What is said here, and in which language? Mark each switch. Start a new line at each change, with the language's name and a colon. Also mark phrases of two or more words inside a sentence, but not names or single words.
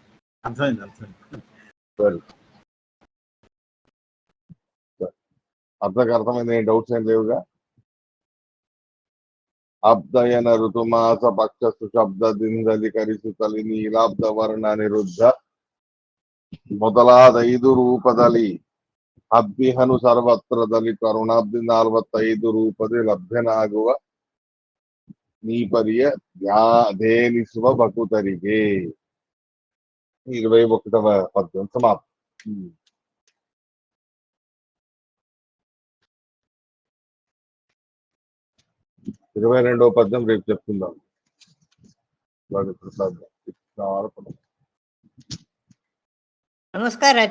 Telugu: అర్థమైంది. డౌట్స్ ఏం లేవుగా?
Kannada: ಅಬ್ದಯನ ಋತುಮಾಸ ಪಕ್ಷ ಸುಶಬ್ದ ದಿಂದಲಿ ಕರಿಸುತಲಿ ನೀಲಾಬ್ದ ವರ್ಣ ನಿರುದ್ಧ ಮೊದಲಾದ 5 ರೂಪದಲ್ಲಿ ಅಬ್ಬಿಹನು ಸರ್ವತ್ರದಲ್ಲಿ ಕರುಣಾಬ್ದಿ 45 ರೂಪದಲ್ಲಿ ಲಭ್ಯನಾಗುವ ನೀಪರಿಯ ಧ್ಯಾನಿಸುವ ಭಕುತರಿಗೆ.
Telugu: 21వ పద్యం సమాప్తం. 22వ పద్యం రేపు చెప్తుందాం. నమస్కారం.